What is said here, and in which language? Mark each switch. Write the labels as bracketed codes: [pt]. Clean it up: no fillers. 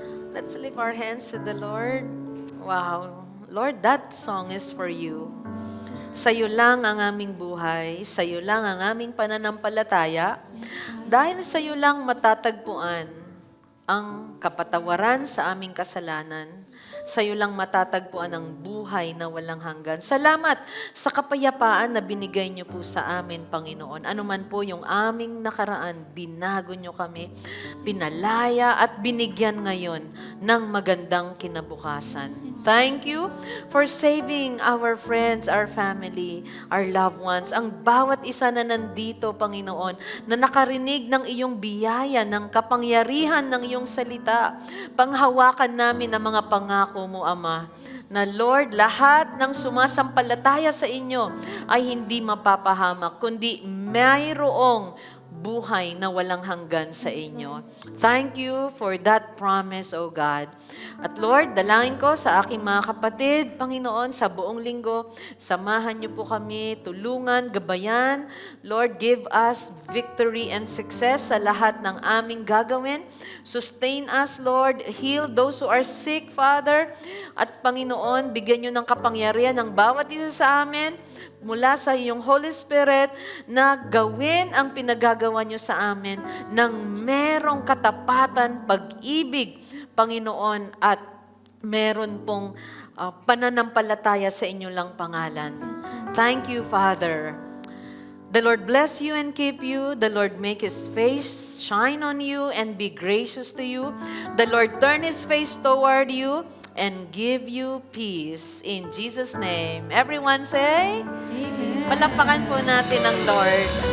[en] Let's lift our hands to the Lord. Wow. Lord, that song is for you. [tl] Sa'yo lang ang aming buhay, sa'yo lang ang aming pananampalataya, dahil sa'yo lang matatagpuan ang kapatawaran sa aming kasalanan. Sa'yo lang matatagpuan ang buhay na walang hanggan. Salamat sa kapayapaan na binigay niyo po sa amin, Panginoon. Ano man po yung aming nakaraan, binago niyo kami, pinalaya at binigyan ngayon ng magandang kinabukasan. [en] Thank you for saving our friends, our family, our loved ones, [tl] ang bawat isa na nandito, Panginoon, na nakarinig ng iyong biyaya, ng kapangyarihan ng iyong salita. Panghawakan namin ang mga pangako mo, Ama, na Lord, lahat ng sumasampalataya sa inyo ay hindi mapapahamak, kundi mayroong buhay na walang hanggan sa inyo. [en] Thank you for that promise, O God. [tl] At Lord, dalangin ko sa aking mga kapatid, Panginoon, sa buong linggo, samahan niyo po kami, tulungan, gabayan. [en] Lord, give us victory and success [tl] sa lahat ng aming gagawin. [en] Sustain us, Lord. Heal those who are sick, Father. [tl] At Panginoon, bigyan niyo ng kapangyarihan ng bawat isa sa amin mula sa iyong Holy Spirit na gawin ang pinagagawa niyo sa amin ng merong katapatan, pag-ibig, Panginoon, at meron pong pananampalataya sa inyo lang pangalan. [en] Thank you, Father. The Lord bless you and keep you. The Lord make His face shine on you and be gracious to you. The Lord turn His face toward you and give you peace. In Jesus' name. Everyone say, Amen. [tl] palakpakan po natin ang Lord.